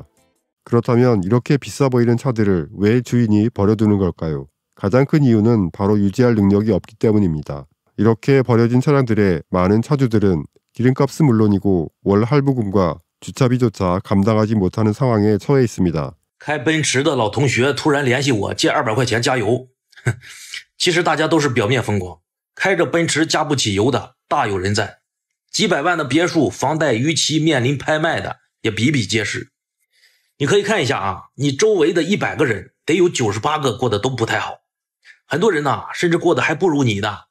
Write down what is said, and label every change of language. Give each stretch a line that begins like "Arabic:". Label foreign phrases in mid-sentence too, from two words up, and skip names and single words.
Korean: 그렇다면 이렇게 비싸 보이는 차들을 왜 주인이 버려두는 걸까요? 가장 큰 이유는 바로 유지할 능력이 없기 때문입니다. 이렇게 버려진 차량들의 많은 차주들은 기름값은 물론이고 월 할부금과 주차비조차 감당하지 못하는 상황에 처해 있습니다.
Chinese: 开奔驰的老同学突然联系我借200块钱加油，其实大家都是表面风光，开着奔驰加不起油的大有人在，几百万的别墅房贷逾期面临拍卖的也比比皆是。你可以看一下啊，你周围的100个人得有98个过得都不太好，很多人呢甚至过得还不如你呢。